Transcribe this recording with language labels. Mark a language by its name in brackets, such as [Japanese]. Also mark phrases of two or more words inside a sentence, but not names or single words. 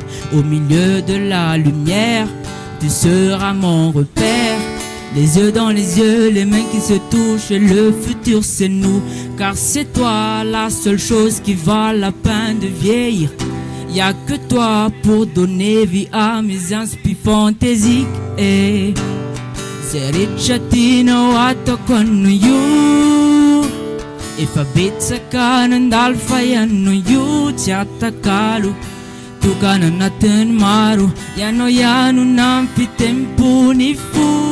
[French] Au milieu de la lumière, tu seras mon repère. Les yeux dans les yeux, les mains qui se touchent et le futur c'est nous. Car c'est toi la seule chose qui vaut la peine de vieillir. Y'a que toi pour donner vie à mes inspirations fantaisiques. [Malagasy] Zay rehetra tianao ataoko anao io efa betsaka nandalo fa ianao io tsy atakalo tokana anatiny maro ianao ihano nampitempony fo